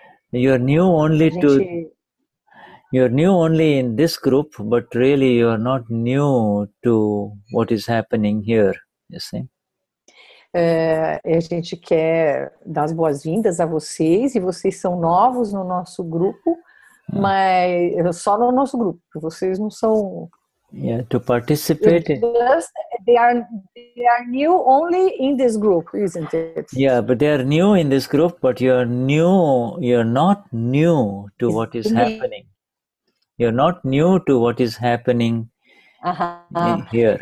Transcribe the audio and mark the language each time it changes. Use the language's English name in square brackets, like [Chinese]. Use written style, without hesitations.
[English] You're new only You're new only in this group, but really you're not new to what is happening here. You see. [Portuguese] A gente quer dar as boas-vindas a vocês, e vocês são novos no nosso grupo, mas só no nosso grupo. Vocês não são. [English] Yeah, to participate. They are new only in this group, isn't it? Yeah, but they are new in this group, but you're not new to what is happening. You're not new to what is happening here.